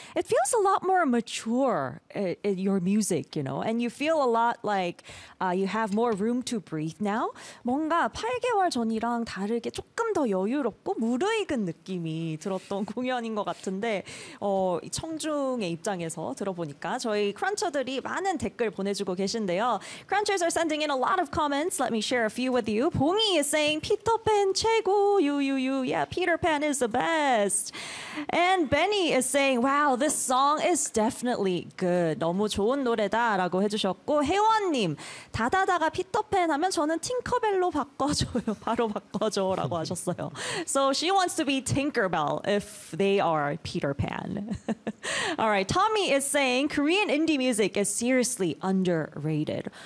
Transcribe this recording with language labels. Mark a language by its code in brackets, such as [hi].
[en] It feels a lot more mature, your music, you know? And you feel a lot like you have more room to breathe now. [ko] 뭔가 8개월 전이랑 다르게 조금 더 여유롭고 무르익은 느낌이 들었던 공연인 것 같은데 청중의 입장에서 들어보니까 저희 크런처들이 많은 댓글 보내주고 계신데요. [en] Crunchers are sending in a lot of comments. Let me share a few with you. 봉이 is saying, [ko] 피터팬 최고, [en] Yeah, Peter Pan is the best. And Benny is saying, wow, this song is definitely good. [ko] 너무 좋은 노래다 라고 해주셨고, 혜원님, 다다다가 피터팬 하면 저는 팅커벨로 바꿔줘요. 바로 바꿔줘 라고 하셨어요. [en] So she wants to be Tinkerbell if they are Peter Pan. All right, Tommy is saying, Korean indie music is seriously underrated.